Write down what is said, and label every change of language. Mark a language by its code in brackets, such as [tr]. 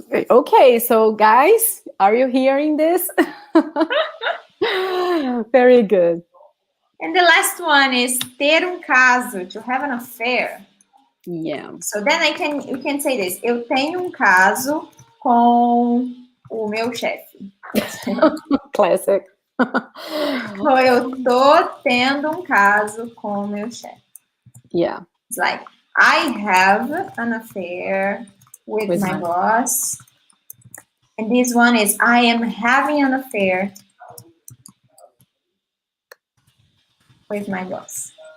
[en] Okay, so guys, are you hearing this? Very good. And the last one is [pt] ter caso, [en] to have an affair. Yeah. So then you can say this. [pt] Eu tenho caso com o meu chefe. [en] Classic. [pt] So eu tô tendo caso com o meu chefe. [en] Yeah. It's like, I have an affair with my boss. And this one is, I am having an affair with my boss.